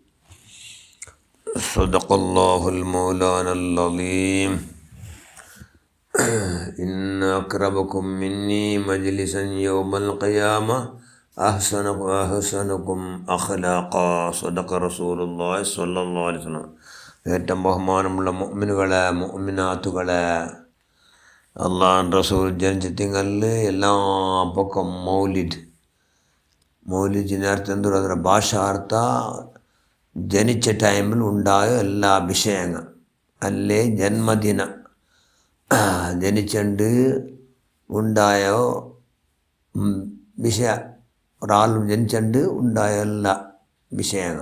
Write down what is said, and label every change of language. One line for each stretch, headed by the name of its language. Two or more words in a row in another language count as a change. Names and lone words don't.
Arabic: صدق الله المولانا العظيم. إن أقربكم مني مجلسا يوم القيامة أحسنكم أخلاقا. صدق رسول الله صلى الله عليه وسلم.
Malayalam: ഏറ്റവും ബഹുമാനമുള്ള മുഅ്മിനുകളെ മുഅ്മിനാത്തുകളെ, അള്ളാഹു റസൂൽ ജനിച്ചിട്ടിങ്ങളിൽ എല്ലാ പക്കം മൗലിദിനർത്ഥം എന്തൊരു
Kannada: ಅದರ ಭಾಷಾರ್ಥ
Malayalam: ജനിച്ച ടൈമിൽ ഉണ്ടായ എല്ലാ വിഷയങ്ങൾ അല്ലേ ജന്മദിന ജനിച്ചുണ്ട് ഉണ്ടായ വിഷയ ഒരാൾ ജനിച്ചുണ്ട് ഉണ്ടായ എല്ലാ വിഷയങ്ങൾ.